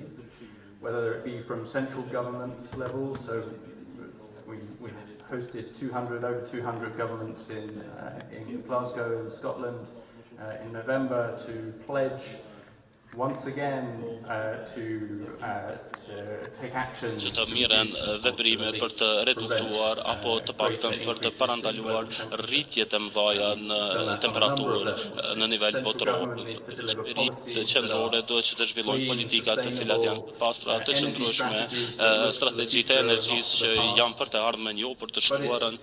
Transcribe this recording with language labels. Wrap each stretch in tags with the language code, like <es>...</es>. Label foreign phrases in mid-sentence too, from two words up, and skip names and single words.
<en>Whether it be from central government level, so we hosted over 200 governments in Glasgow in Scotland in November to pledge once again to take action</en> <sq>që të miren veprime për të reduktuar apo të paktën për të parandaluar rritjet e mëdha në temperaturë në nivel botror. Qeverisë qendrore duhet që të zhvillojnë politikat të cilat janë pastra, të qëndrueshme, strategjitë e energjisë që janë për të ardhmen, jo për të shkuarën.</sq>